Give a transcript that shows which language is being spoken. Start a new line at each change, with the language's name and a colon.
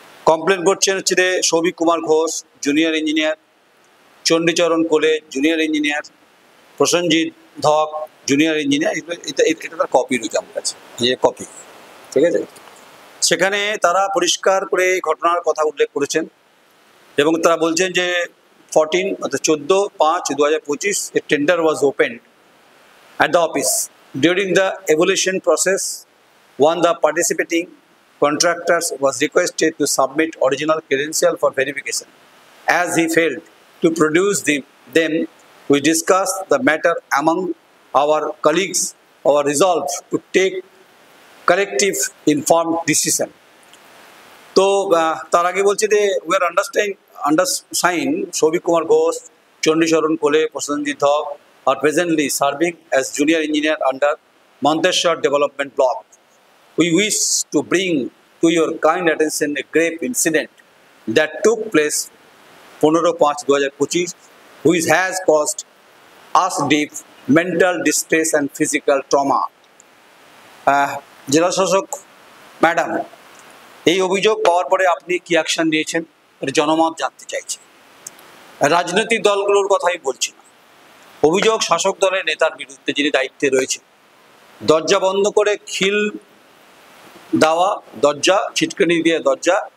Bangla: Complain করছেন হচ্ছে যে সৌভিক কুমার ঘোষ, জুনিয়র ইঞ্জিনিয়ার, চণ্ডীচরণ কোলে, জুনিয়র ইঞ্জিনিয়ার, প্রসেনজিৎ ধক, জুনিয়র ইঞ্জিনিয়ার। এটা তার কপি রয়েছে আমার কাছে, যে কপি, ঠিক আছে। সেখানে তারা পরিষ্কার করে ঘটনার কথা উল্লেখ করেছেন এবং তারা বলছেন যে 14/5/2025
English: a tender was opened at the office. During the evaluation process, one the participating contractors was requested to submit original credential for verification. As he failed to produce them, we discussed the matter among our colleagues. Our resolve to take corrective informed decision.
Bangla: তো তার আগে বলছে যে
English: we are undersigned Souvik Kumar Ghosh, Chandicharan Kole, Prosenjit Dhak are presently serving as junior engineer under Monteshwar Development Block. We wish to bring to your kind attention a grave incident that took place 15/5/2025, which has caused us deep mental distress and physical trauma.
Bangla: জেলা শাসক madam, এই অভিযোগ পাওয়ার পরে আপনি কি action নিয়েছেন? এটা জনমত জানতে চাইছে। রাজনৈতিক দলগুলোর কথাই বলছি না, অভিযোগ শাসক দলের নেতার বিরুদ্ধে যিনি দায়িত্বে রয়েছে। দরজা বন্ধ করে খিল দেওয়া, দরজা ছিটকানি দিয়ে দরজা।